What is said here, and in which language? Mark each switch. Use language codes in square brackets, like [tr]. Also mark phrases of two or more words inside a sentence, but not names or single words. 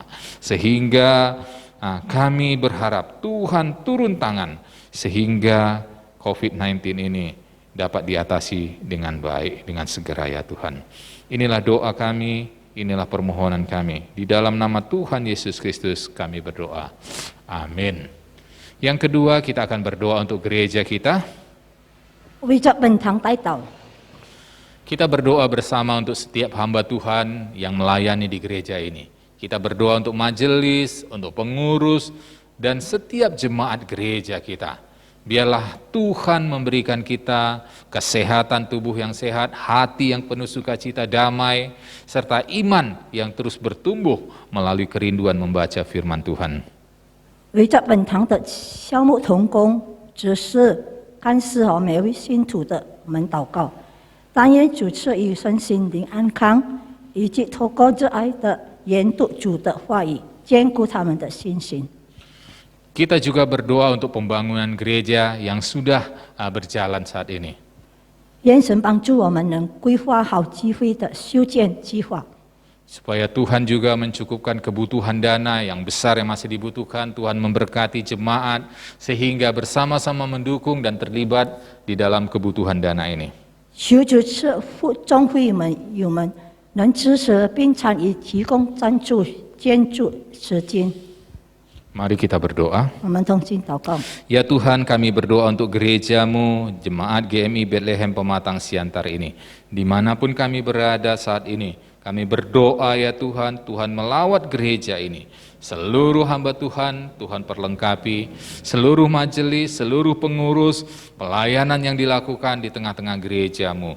[id] Sehingga kami berharap Tuhan turun tangan sehingga COVID-19 ini dapat diatasi dengan baik, dengan segera ya Tuhan. Inilah doa kami, inilah permohonan kami. Di dalam nama Tuhan Yesus Kristus kami berdoa. Amin. Yang kedua, kita akan berdoa untuk gereja kita. [zh] 為着本堂帶導， [id] Kita berdoa bersama untuk setiap hamba Tuhan yang melayani di gereja ini. Kita berdoa untuk majelis, untuk pengurus, dan setiap jemaat gereja kita. Biarlah Tuhan memberikan kita kesehatan tubuh yang sehat, hati yang penuh sukacita, damai, serta iman yang terus bertumbuh melalui kerinduan membaca firman Tuhan. [zh] 為着本堂的項目同工、執事、幹事和每位信徒的我們禱告，但願主賜予身心靈安康，以及透過熱愛的研讀主的話語，堅固他們的信心。 [id] Kita juga berdoa untuk pembangunan gereja yang sudah berjalan saat ini. [zh] 願神幫助我們能規劃好機會的修建計劃， [id] Supaya Tuhan juga mencukupkan kebutuhan dana yang besar yang masih dibutuhkan. Tuhan memberkati jemaat sehingga bersama-sama mendukung dan terlibat di dalam kebutuhan dana ini. [zh] 求主賜福眾會友們能支持並參與提供贊助建築資金。 [id] Mari kita berdoa. [zh] 我們同心禱告。 [id] Ya Tuhan, kami berdoa untuk gerejamu, jemaat GMI Bethlehem Pematang Siantar ini. Dimanapun kami berada saat ini, kami berdoa ya Tuhan, Tuhan melawat gereja ini. Seluruh hamba Tuhan, Tuhan perlengkapi, seluruh majelis, seluruh pengurus, pelayanan yang dilakukan di tengah-tengah gerejamu.